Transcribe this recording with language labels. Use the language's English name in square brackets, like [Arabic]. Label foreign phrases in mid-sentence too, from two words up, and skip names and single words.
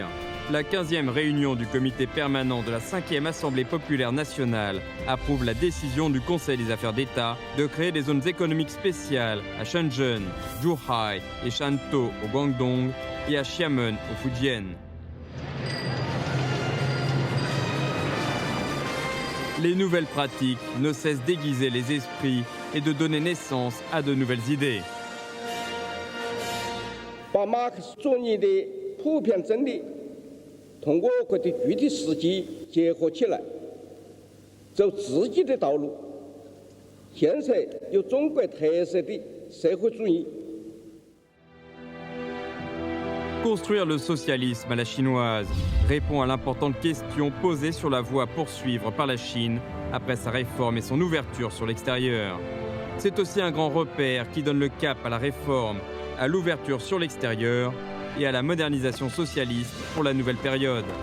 [French] La 15e réunion du comité permanent de la 5e Assemblée populaire nationale approuve la décision du Conseil des affaires d'État de créer des zones économiques spéciales à Shenzhen, Zhuhai et Shantou au Guangdong et à Xiamen au Fujian. Les nouvelles pratiques ne cessent d'aiguiser les esprits et de donner naissance à de nouvelles idées. [Chinese] 把马克思主义的普遍真理 通过各的具体实际结合起来，走自己的道路，建设有中国特色的社会主义。 [French] Construire le socialisme à la chinoise répond à l'importante question posée sur la voie à poursuivre par la Chine après sa réforme et son ouverture sur l'extérieur. C'est aussi un grand repère qui donne le cap à la réforme, à l'ouverture sur l'extérieur et à la modernisation socialiste pour la nouvelle période.